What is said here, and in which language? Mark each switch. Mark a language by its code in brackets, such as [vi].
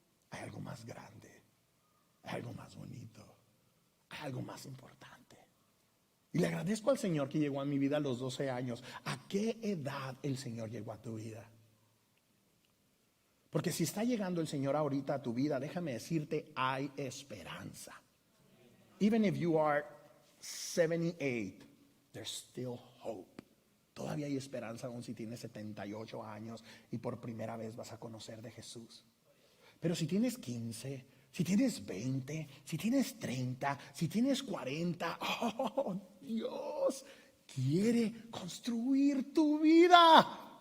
[es] Hay algo más grande, hay algo más bonito, hay algo más importante. Y le agradezco al Señor que llegó a mi vida a los 12 años. ¿A qué edad el Señor llegó a tu vida? Porque si está llegando el Señor ahorita a tu vida, déjame decirte, hay esperanza. [en] Even if you are 78, there's still hope. [es] Todavía hay esperanza aún si tienes 78 años y por primera vez vas a conocer de Jesús. Pero si tienes 15, si tienes 20, si tienes 30, si tienes 40, oh, Dios quiere construir tu vida.